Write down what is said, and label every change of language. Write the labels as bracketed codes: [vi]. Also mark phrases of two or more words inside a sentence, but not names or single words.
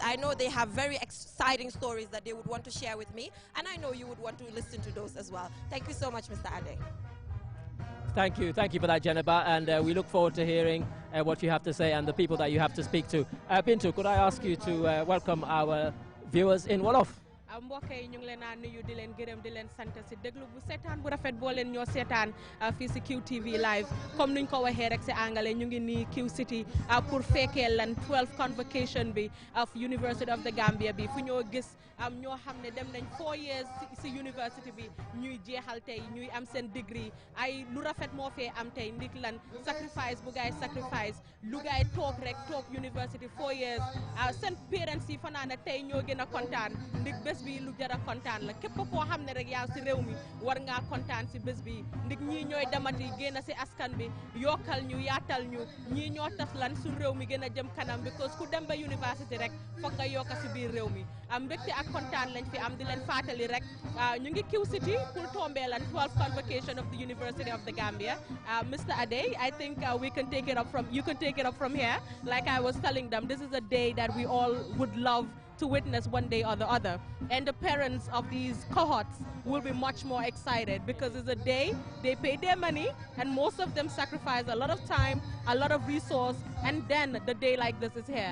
[en] I know they have very exciting stories that they would want to share with me, and I know you would want to listen to those as well. Thank you so much, Mr. Ade. Thank you for that, Jennifer, and we look forward to hearing what you have to say and the people that you have to speak to. Bintu, could I ask you to welcome our viewers in Wolof? [wo] mbokk yi ñu ngi leen a nuyu di leen gërëm di leen sant si déglu bu seetaan bu rafet boo leen ñoo seetaan fii si QTV live comme nuñ ko waxee rek si angale ñu ngi nii Qcity pour fekkee lan 12 convocation bi of University of the Gambia bi fu ñoo gis ñoo xam ne dem nañ 4 years si university bi ñuy jeexal tey ñuy am seen degree ay lu rafet moo fee am tey ndik lan sacrifice bu gaay sacrifice lu gaay toog rek toog university 4 years seen parents yi fanaan tey ñoo gën a kontaan ndik bés bi lu jara kontaan la képp koo xam ne rek yaa si réew mi war ngaa kontaan si bés bi ndik ñii ñooy demati génn si askan bi yokkal ñu yaatal ñu ñii ñoo tax lan su réew mi gën a jëm kanam because ku dem ba university rek foog nga yokka si biir réew mi am mbégte ak kontaan lañ fi am di leen fàttali rek ñu ngi Qcity pour tombee lan [en] 12th convocation of the University of the Gambia. Mr. Ade, I think we can take it up from, you can take it up from here. Like I was telling them, this is a day that we all would love to witness one day or the other. And the parents of these cohorts will be much more excited because it's a day they pay their money and most of them sacrifice a lot of time, a lot of resource, and then the day like this is here.